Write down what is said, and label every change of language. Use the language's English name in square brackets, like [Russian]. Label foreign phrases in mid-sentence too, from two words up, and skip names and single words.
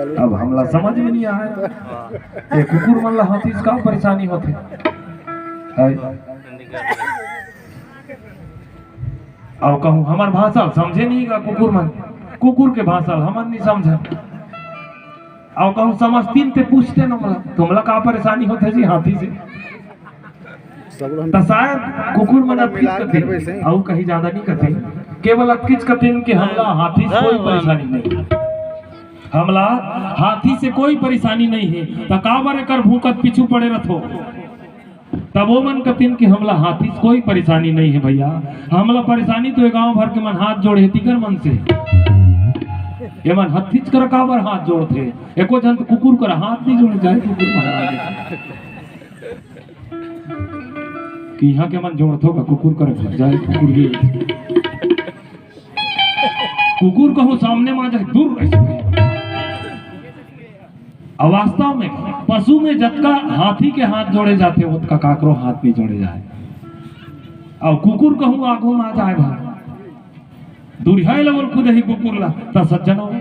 [Chhattisgarhi] अब हमला समझ में नहीं आया ये कुकुर मन ला हाथी का परेशानी होते अब कहूँ हमार भाषा समझे नहीं का कुकुर मन कुकुर के भाषा हमन नहीं समझे और कहूँ समझतीन ते पूछते न मला तुमला का परेशानी होते जी हाथी से तो शायद कुकुर मन अटकिच कथे और कहीं ज्यादा नहीं कथे केवल अटकिच कथे कि हमला हाथी से कोई परेशानी नहीं हमला हाथी से कोई परेशानी नहीं है तो काबर एकर भूकत पीछू पड़े रथो तब वो मन कथिन कि हमला हाथी से कोई परेशानी नहीं है भैया हमला परेशानी तो गांव भर के मन हाथ जोड़े तिकर मन से ये मन हथीच कर काबर हाथ जोड़ते एको जन कुकुर कर हाथ नहीं जोड़ जाए कुकुर महाराज कि यहाँ के मन जोड़तो का कुकुर कर जाए कुकुर के कुकुर कहो सामने में जाए दूर ऐसे वास्तव में पशु में जतका हाथी के हाथ जोड़े जाते उतका काकरो हाथ नहीं जोड़े जाए और कुकुर कहूँ आगो में आ जाए भाई दुरिहाई लेवल खुद ही कुकुर ला ता सज्जनो